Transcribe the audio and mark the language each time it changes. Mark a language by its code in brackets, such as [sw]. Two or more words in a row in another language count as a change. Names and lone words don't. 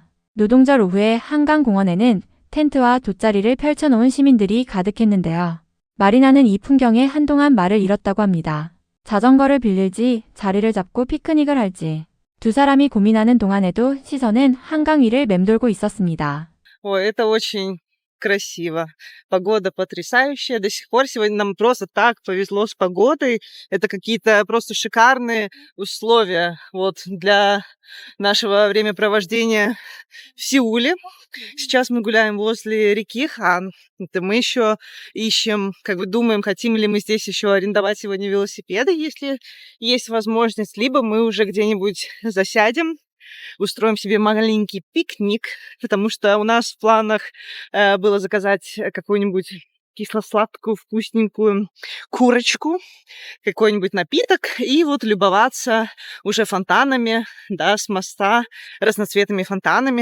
[ko] 노동절 오후에 한강공원에는 텐트와 돗자리를 펼쳐놓은 시민들이 가득했는데요. 마리나는 이 풍경에 한동안 말을 잃었다고 합니다. 자전거를 빌릴지 자리를 잡고 피크닉을 할지. 두 사람이 고민하는 동안에도 시선은 한강 위를 맴돌고 있었습니다. [ru] Ой, это очень красиво. Погода потрясающая. До сих пор сегодня нам просто так повезло с погодой. Это какие-то просто шикарные условия вот для нашего времяпровождения в Сеуле. Сейчас мы гуляем возле реки Хан. Это мы еще ищем, как бы думаем, хотим ли мы здесь еще арендовать сегодня велосипеды, если есть возможность, либо мы уже где-нибудь засядем, устроим себе маленький пикник, потому что у нас в планах было заказать какую-нибудь кисло-сладкую, вкусненькую курочку, какой-нибудь напиток и вот любоваться уже фонтанами, да, с моста, разноцветными фонтанами.